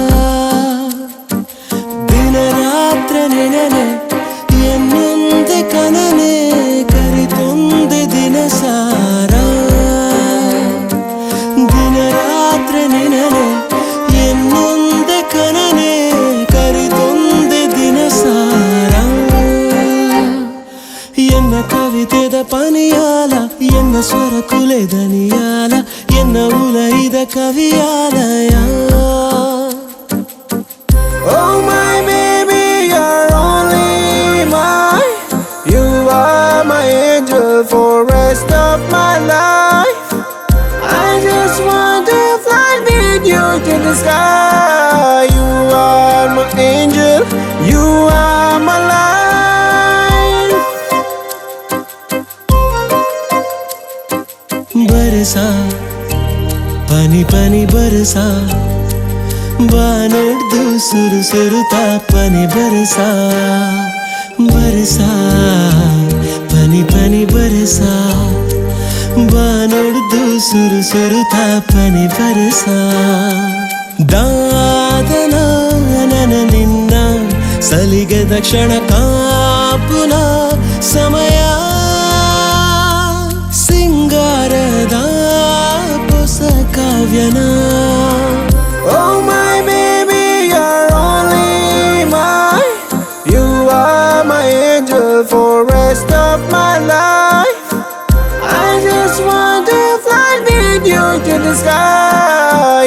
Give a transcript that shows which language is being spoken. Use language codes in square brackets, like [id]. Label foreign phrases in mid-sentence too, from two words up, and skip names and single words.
[tcy] ದಿನ ರಾತ್ರ ನೆನನೆ ಎನ್ನೊಂದೆ ಕನನೆ ಕರಿತೊಂದೆ ದಿನ ಸಾರ ದಿನ ರಾತ್ರ ನೆನನೆ ಎನ್ನೊಂದೆ ಕನನೆ ಕರಿತೊಂದೆ ದಿನ ಸಾರ ಎನ್ನ ಕವಿತೆದ ಪನಿಯಾಲ ಎನ್ನ ಸ್ವರ ಕುಲೆದನಿಯಾಲ ಎನ್ನ ಉಲೈದ ಕವಿಯಾಲಯ. [en] Oh my baby, you're only mine. You are my angel for rest of my life. I just want to fly with you to the sky. You are my angel, you are my life. [hi] बरसा पानी पानी बरसा [tcy] ಬಾನೊಡ್ದು ಸುರು ಸುರುತ್ತಾ ಪನಿ ಬರಸಾ ಬರಸಾ ಪನಿ ಪನಿ ಬರಸಾ ಬಾನೊಡ್ದು ಸುರು ಸುರುತ್ತಾ ಪನಿ ಬರಸಾ ದಾದನ ನನ ನಿನ್ನ ಸಲಿಗೆದ ಕ್ಷಣ ಕಾಪುನ ಸಮಯ ಸಿಂಗಾರದ ಹೊಸ ಕಾವ್ಯನ. [en] Oh my baby, you're only mine. You are my angel for rest of my life. I just want to fly with you to the sky.